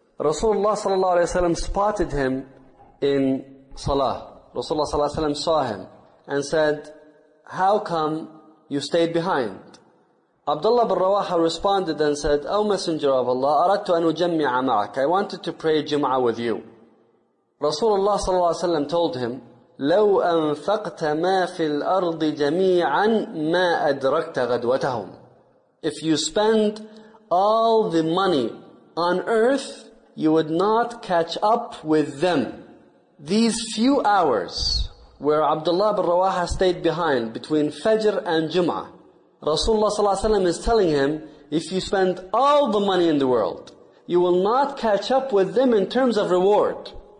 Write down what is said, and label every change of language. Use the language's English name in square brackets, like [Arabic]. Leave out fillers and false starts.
[English] Rasulullah صلى الله عليه وسلم spotted him in Salah. Rasulullah صلى الله عليه وسلم saw him and said, how come you stayed behind? Abdullah bin Rawaha responded and said, O Messenger of Allah, [Arabic] أَرَدْتُ أَنْ أُجَمِّعَ مَعَكَ, [English] I wanted to pray Jum'ah with you. [Arabic] Rasulullah صلى الله عليه وسلم [English] told him, [Arabic] لَوْ أَنْفَقْتَ مَا فِي الْأَرْضِ جَمِيعًا مَا أَدْرَكْتَ غَدْوَتَهُمْ. [English] If you spend all the money on earth, you would not catch up with them. These few hours where Abdullah bin Rawaha stayed behind between Fajr and Jum'ah, Rasulullah صلى الله عليه وسلم is telling him, if you spend all the money in the world, you will not catch up with them in terms of reward.